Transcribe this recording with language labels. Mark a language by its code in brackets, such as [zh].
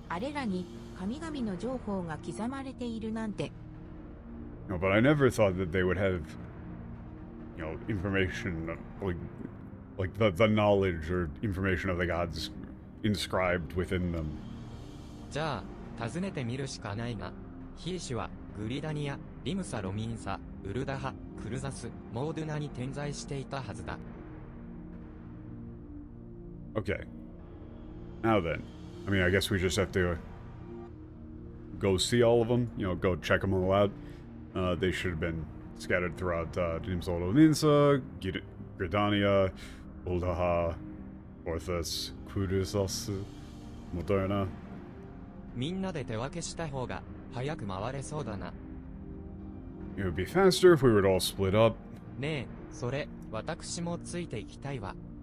[ja] あれらに神々の情報が刻まれているなんて [en] No, but I never thought that they would have, you know, information, like the knowledge or information of the gods inscribed within them. [ja] じゃあ尋ねてみるしかないが、ヒーシュはグリダニア、リムサ・ロミンサ、ウルダハ、クルザス、モードゥナに点在していたはずだ。 [en] Okay. Now then. I mean, I guess we just have to go see all of them. You know, go check them all out. They should have been scattered throughout Dimsolo Ninsa, Gridania, Uldaha, Orthus, Kudusas, Moderna. [ja] みんなで手分けした方が早く回れそうだな。 [en] It would be faster if we were to all split up. [ja] ねえ、それ、私もついていきたいわ。